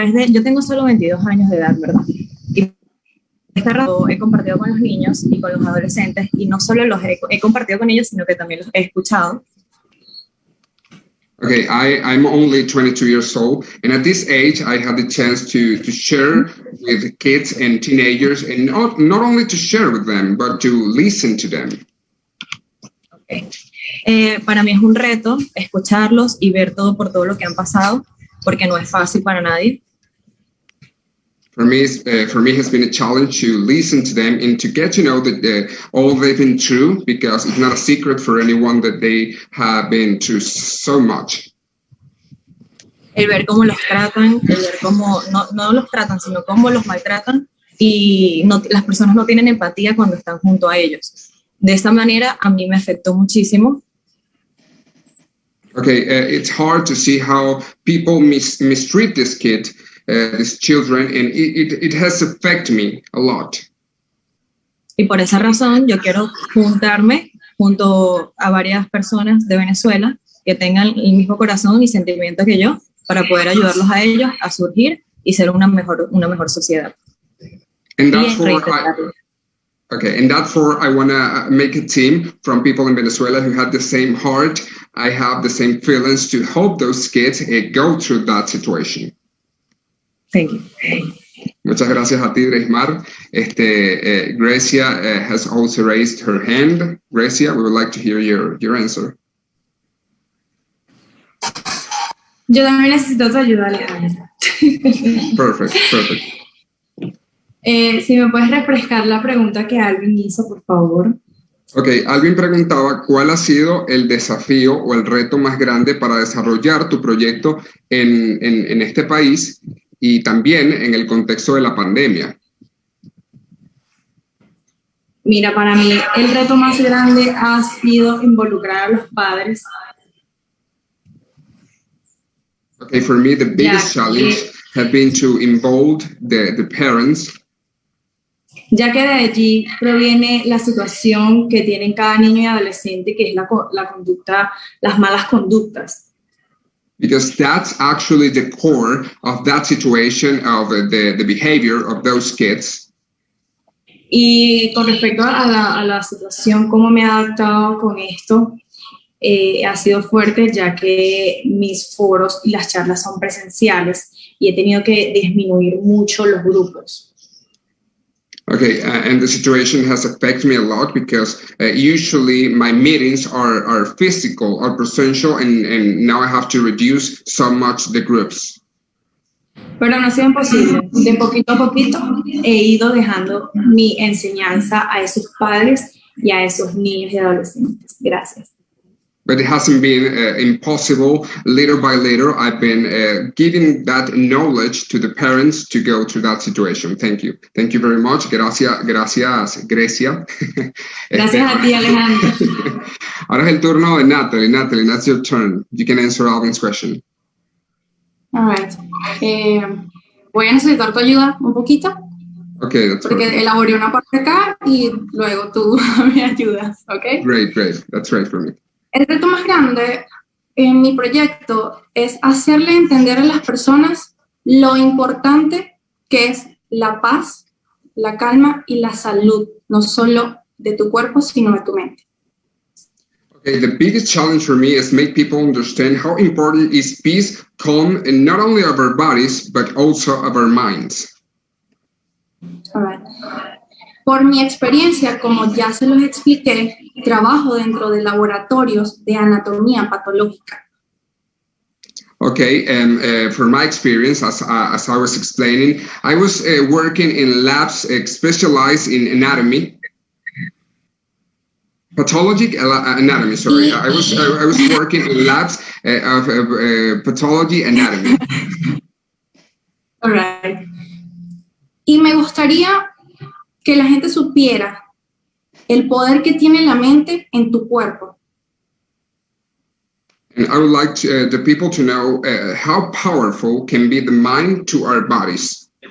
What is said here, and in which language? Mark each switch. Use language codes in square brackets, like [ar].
[es] Yo tengo solo 22 años de edad, ¿verdad? Y este rato he compartido con los niños y con los adolescentes, y no solo los he compartido con ellos, sino que también los he escuchado. [en] Okay, I'm only 22 years old, and at this age, I had the chance to share with kids and teenagers, and not only to share with them, but to listen to them. Okay. [es] Para mí es un reto escucharlos y ver todo lo que han pasado, porque no es fácil para nadie. [en] For me, has been a challenge to listen to them and to get to know that all they've been through, because it's not a secret for anyone that they have been through so much. [es] El ver cómo los tratan, el ver cómo no los tratan, sino cómo los maltratan, y las personas no tienen empatía cuando están junto a ellos. De esta manera, a mí me afectó muchísimo. [en] Okay, it's hard to see how people mistreat this kid. These children, and it has affected me a lot. [es] Y por esa razón yo quiero juntarme junto a varias personas de Venezuela que tengan el mismo corazón y sentimiento que yo para poder ayudarlos a ellos a surgir y ser una mejor sociedad. [en] And therefore I want to make a team from people in Venezuela who had the same heart. I have the same feelings to help those kids go through that situation. Thank you. [es] Muchas gracias a ti, Dreismar. [en] Gracia has also raised her hand. Gracia, we would like to hear your answer. [es] Yo también necesito tu ayuda, Alejandro. [en] Perfect. [es] Si me puedes refrescar la pregunta que Alvin hizo, por favor. Ok, Alvin preguntaba cuál ha sido el desafío o el reto más grande para desarrollar tu proyecto en este país. y también en el contexto de la pandemia? Mira, para mí el reto más grande ha sido involucrar a los padres. [en] Okay, for me, the biggest challenge has been to involve the parents. [es] Ya que de allí proviene la situación que tienen cada niño y adolescente, que es la conducta, las malas conductas. [en] Because that's actually the core of that situation, of the behavior of those kids. [es] Y con respecto a la situación, cómo me he adaptado con esto, ha sido fuerte, ya que mis foros y las charlas son presenciales y he tenido que disminuir mucho los grupos. [en] Okay, and the situation has affected me a lot because usually my meetings are physical, are presential, and now I have to reduce so much the groups. [es] Pero no ha sido imposible. De poquito a poquito he ido dejando mi enseñanza a esos padres y a esos niños y adolescentes. Gracias. [en] But it hasn't been impossible. Little by little, I've been giving that knowledge to the parents to go through that situation. Thank you. Thank you very much. Gracias, Grecia. [es] Gracias a ti, Alejandro. Ahora es el turno de Natalie. [en] Natalie, that's your turn. You can answer Alvin's question. All right. [es] Voy a necesitar tu ayuda un poquito. [en] Okay, that's [es] porque [en] perfect. [es] elaboré una parte acá y luego tú me ayudas, ¿ok? [en] Great. That's right for me. [es] El reto más grande en mi proyecto es hacerle entender a las personas lo importante que es la paz, la calma y la salud, no solo de tu cuerpo, sino de tu mente. [en] Okay, the biggest challenge for me is make people understand how important is peace, calm, and not only of our bodies, but also of our minds. All right. [es] Por mi experiencia, como ya se los expliqué, trabajo dentro de laboratorios de anatomía patológica. [en] Okay, and for my experience, as I was explaining, I was working in labs specialized in anatomy. Pathologic anatomy, sorry. I was working in labs of pathology anatomy. All right. [es] Y me gustaría que la gente supiera el poder que tiene la mente en tu cuerpo. [en] And I would like the people to know how powerful can be the mind to our bodies.